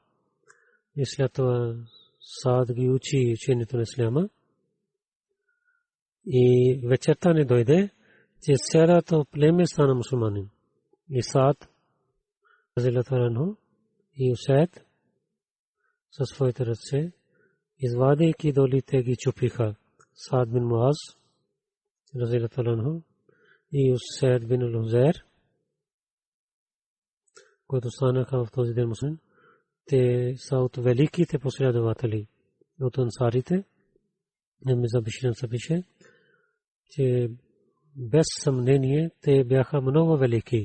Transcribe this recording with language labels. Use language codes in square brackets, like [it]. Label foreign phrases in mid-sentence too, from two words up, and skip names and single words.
[bg] И след това Саад ги учи учението на исляма И вечерта не дойде, че цялото племе стана мусулманин. И Саад [ar] رضي الله عنه [bg] и Усайд със своите ръце, извадейки долите, ги чупиха. Саад бин Муаз [ar] رضي الله عنه [bg] и Усайд бин Лузайр, които станаха в този ден мусулмани. Те са от великите последователи от ансарите. Мирза Башир се пише, че без съмнение те бяха много велики.